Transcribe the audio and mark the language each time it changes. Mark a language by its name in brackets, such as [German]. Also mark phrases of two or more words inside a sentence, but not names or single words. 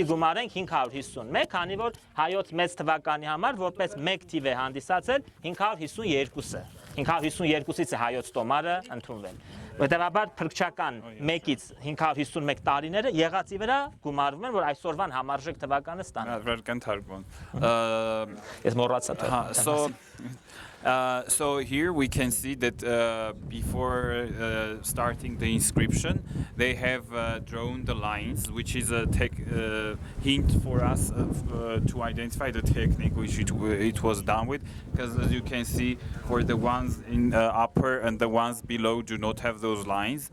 [Armenian] գումարենք 551, քանի որ հայոց մեծ թվականի համար որպես մեկ թիվ է հանդիսացել 552-ը։ 552-ից է հայոց տոմարը ընդունվել։ Հետևաբար փրկչական 1-ից 551 տարիները եղածի վրա գումարվում են, որ այսօրվան համարժեք թվականը ստանան։ Ես մոռացա։ [English] So here we can see that before starting the inscription, they have drawn the lines, which is a hint for us to identify the technique which it was done with. Because as you can see, for the ones in upper and the ones below do not have those lines.